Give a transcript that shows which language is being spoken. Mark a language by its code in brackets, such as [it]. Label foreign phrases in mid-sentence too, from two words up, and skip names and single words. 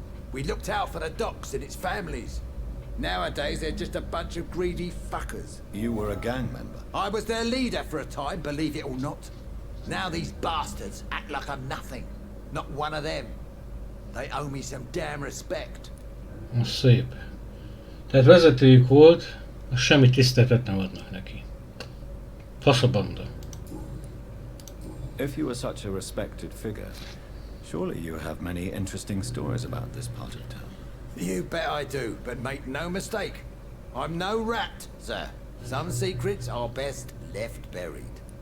[en] We looked out for the docks and its families. Nowadays, they're just a bunch of greedy fuckers. You were a gang member. I was their leader for a time, believe it or not. Now these bastards act like I'm nothing. Not one of them. They owe me some damn respect. [hu] Szép. Tehát vezetőjük volt, semmi tiszteletet nem adnak neki. Fasz a banda. [en] If you were such a respected figure, surely you have many interesting stories about this part of town. You bet I do, but make no mistake. I'm no rat, sir. Some secrets are best left buried.